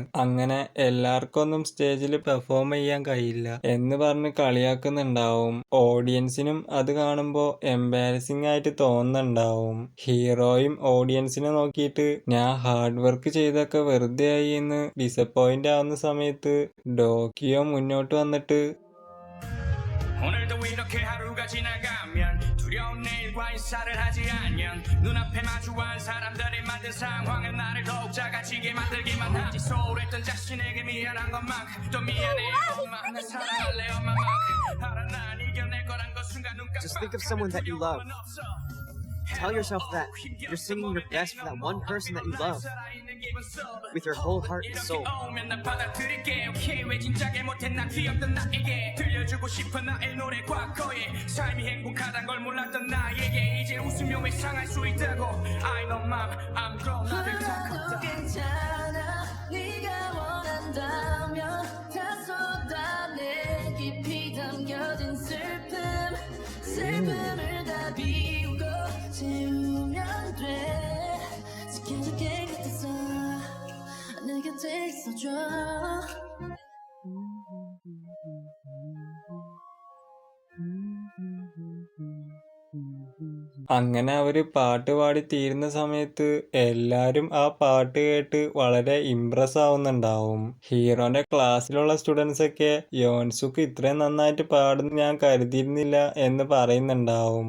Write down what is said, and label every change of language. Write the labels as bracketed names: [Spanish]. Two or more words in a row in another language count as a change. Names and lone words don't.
[Malayalam] അങ്ങനെ എല്ലാവർക്കും ഒന്നും സ്റ്റേജിൽ പെർഫോം ചെയ്യാൻ കഴിയില്ല എന്ന് പറഞ്ഞ് കളിയാക്കുന്നുണ്ടാവും. ഓഡിയൻസിനും അത് കാണുമ്പോൾ എംബാരസിംഗ് ആയിട്ട് തോന്നുന്നുണ്ടാവും. ഹീറോയും ഓഡിയൻസിനെ നോക്കിയിട്ട് ഞാൻ [English] hard work [Malayalam] ചെയ്തൊക്കെ വെറുതെ ആയി എന്ന് ഡിസപ്പോയിന്റ് ആവുന്ന സമയത്ത് ഡോക്കിയോ മുന്നോട്ട് വന്നിട്ട് [Korean] 오늘도 이렇게 하루가 지나가면 두려운 내일과 인사를 하지 않으면 눈앞에 마주한 사람들이 만든 상황은 나를 더욱 작아지게 만들기만 하지. 소홀했던 자신에게 미안한 것만큼 또 미안해 엄마 나 사랑할래 엄마만큼 알아 난 이겨낼 거란 것 순간 눈 깜빡. [English] Just think of someone that you love. Tell yourself that you're singing your best for that one person that you love with your whole heart and soul. [Korean] 삶이 행복하단 걸 몰랐던 나에게 이제 웃으며 회상할 수 있다고 [English] I know mom I'm grown [Korean] 나들 다 컸다. 괜찮아 네가 원한다면 다 쏟아내 깊이 담겨진 슬픔을 다 비우고 채우면 돼. 지켜줄게 곁에서 내 곁에 있어줘. [Malayalam] അങ്ങനെ അവര് പാട്ട് പാടി തീരുന്ന സമയത്ത് എല്ലാരും ആ പാട്ട് കേട്ട് വളരെ ഇംപ്രസ് ആവുന്നുണ്ടാവും. ഹീറോന്റെ ക്ലാസ്സിലുള്ള സ്റ്റുഡൻസ് ഒക്കെ യോൻസുക്ക് ഇത്രയും നന്നായിട്ട് പാടുന്ന ഞാൻ കരുതിയിരുന്നില്ല എന്ന് പറയുന്നുണ്ടാവും.